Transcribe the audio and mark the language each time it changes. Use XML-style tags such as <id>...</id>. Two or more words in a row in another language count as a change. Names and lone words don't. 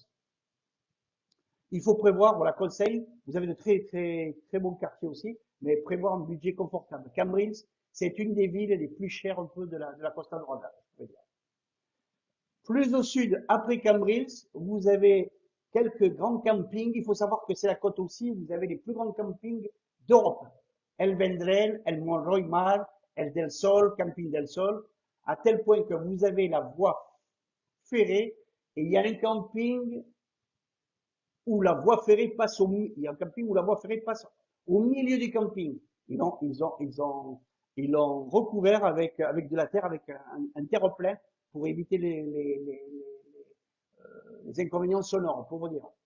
<fr>Il faut prévoir, voilà, conseil, vous avez de très, très, très bons quartiers aussi, mais prévoir un budget confortable. Cambrils, c'est une des villes les plus chères un peu de la Costa Dorada, je veux dire. Plus au sud, après Cambrils, vous avez quelques grands campings. Il faut savoir que c'est la côte aussi. Vous avez les plus grands campings d'Europe. El Vendrell, El Monroy Mar, El Del Sol, Camping del Sol, à tel point que vous avez la voie ferrée et il y a un camping où la voie ferrée passe il y a un camping où la voie ferrée passe au milieu du camping. Ils l'ont recouvert avec de la terre, avec un terre-plein pour éviter les inconvénients sonores, pour vous dire.</fr>